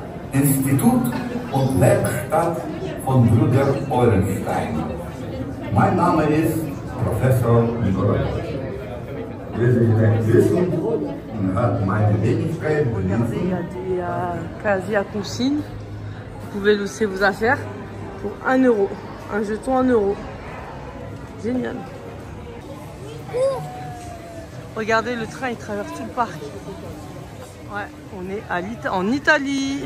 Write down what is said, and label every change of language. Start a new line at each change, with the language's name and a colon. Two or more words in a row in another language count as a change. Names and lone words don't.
German: Institut und Werkstatt von Brüder Eulenstein. Mein Name ist Professor Nikolai. Wie Sie vielleicht wissen, hat meine Wenigkeit
French: Regardez, il y a des casiers à consigne. Vous pouvez laisser vos affaires pour 1 euro. Un jeton 1 euro. Génial. Regardez, le train il traverse tout le parc. Ouais, on est en Italie.